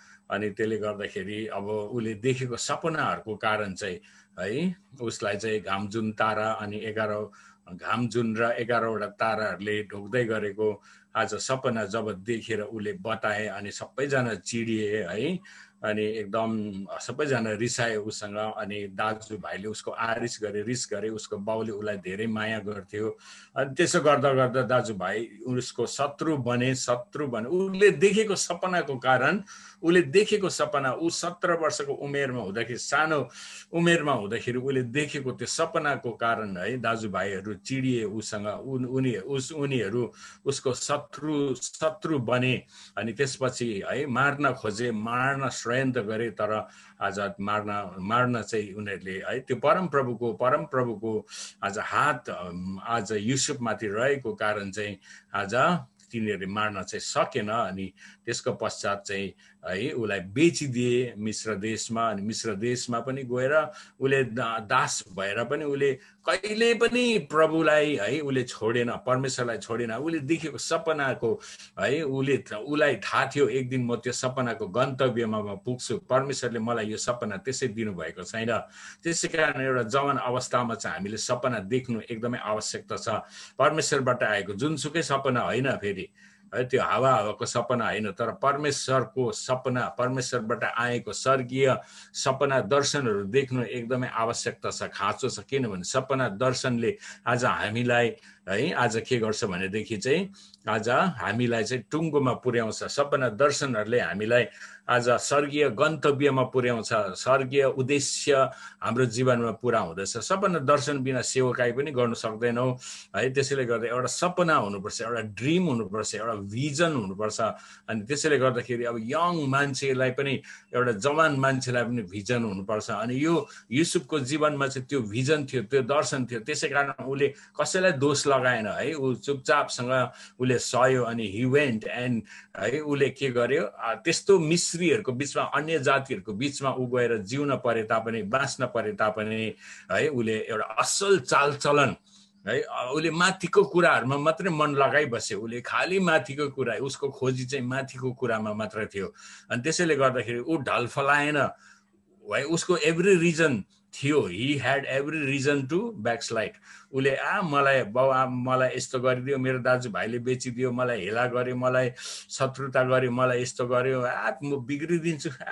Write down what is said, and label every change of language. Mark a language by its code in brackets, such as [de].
[ne] अनि त्यसले गर्दाखेरि अब उसले देखेको सपनाहरूको कारण चाहिँ है उसलाई चाहिँ घामजुन तारा अनि 11 घामजुन र 11वटा ताराहरूले ढोक्दै गरेको आज सपना जब देखेर उसले बताए अनि सबैजना चिडिए है। अनि एकदम सबैजना रिसाए उसँग। अनि दाजुभाइले उसको आरिस गरे, रिस गरे। उसको बाउले उसलाई धेरै माया गर्थ्यो। अनि त्यसो गर्दा गर्दा दाजुभाइ उसको शत्रु बने। उसले देखेको सपनाको कारण, उसले देखेको सपना ऊ 17 वर्षको उमेरमा हुँदाखेरि, सानो उमेरमा हुँदाखेरि उसले देखेको त्यो सपनाको कारण है दाजुभाइहरू चिडिए उसँग। उनीहरू उसको शत्रु बने। अनि त्यसपछि है मार्न खोजे, मार्न षड्यन्त्र गरे। तर आज मार्न चाहिँ उनीहरूले है त्यो परमप्रभुको आज हात आज युसुफमाथि रहेको कारण चाहिँ आज तिनीहरूले मार्न चाहिँ सकेन। अनि त्यसको पश्चात चाहिँ है उसलाई बेचिदिए मिश्र देशमा। अनि मिश्र देशमा पनि गएर उसले दास भएर पनि उसले कहिले पनि प्रभुलाई है उसले छोडेन, परमेश्वरलाई छोडेन। उसले देखेको सपनाको है उसलाई थाहा थियो एक दिन म त्यो सपनाको गन्तव्यमा म पुग्छु। परमेश्वरले मलाई यो सपना त्यसै दिनुभएको छैन। त्यसै कारण एउटा जवान अवस्थामा चाहिँ हामीले सपना देख्नु एकदमै आवश्यकता छ। परमेश्वरबाट आएको जुनसुकै सपना होइन, फेरि है त्यो हावाको सपना होइन, तर परमेश्वरको सपना, परमेश्वरबाट आएको स्वर्गीय सपना दर्शनहरू देख्नु एकदमै आवश्यकता छ, खाँचो छ। किनभने सपना दर्शनले आज हामीलाई है आज के गर्छ भनेदेखि चाहिँ आज हामीलाई चाहिँ टुङ्गोमा पुर्याउँछ। सपना दर्शनहरूले हामीलाई आज स्वर्गीय गन्तव्यमा पुर्याउँछ, स्वर्गीय उद्देश्य हाम्रो जीवनमा पुरा हुँदछ। सपना दर्शन बिना सेवकाई पनि गर्न सक्दैनौँ है। त्यसैले गर्दा एउटा सपना हुनुपर्छ, एउटा ड्रिम हुनुपर्छ, एउटा भिजन हुनुपर्छ। अनि त्यसैले गर्दाखेरि अब यङ मान्छेलाई पनि, एउटा जवान मान्छेलाई पनि भिजन हुनुपर्छ। अनि यो युसुफको जीवनमा चाहिँ त्यो भिजन थियो, त्यो दर्शन थियो। त्यसै कारण उसले कसैलाई दोष लगाएन है, ऊ चुपचापसँग उसले सह्यो। अनि [en] he went and [ne] है उसले के गर्यो, त्यस्तो मिश्रीहरूको बिचमा, अन्य जातिहरूको बिचमा ऊ गएर जिउन परे तापनि, बाँच्न परे तापनि है उसले एउटा असल चालचलन है, उसले माथिको कुराहरूमा मात्रै मन लगाइबस्यो। उसले खालि माथिको कुरा, उसको खोजी चाहिँ माथिको कुरामा मात्र थियो। अनि त्यसैले गर्दाखेरि ऊ ढलफलाएन है। उसको एभ्री रिजन थियो, [en] He had every reason to backslide. [ne] उसले मलाई यस्तो गरिदियो, मेरो दाजुभाइले बेचिदियो, मलाई हेला गर्यो, मलाई शत्रुता गर्यो, मलाई यस्तो गर्यो, म बिग्रिदिन्छु,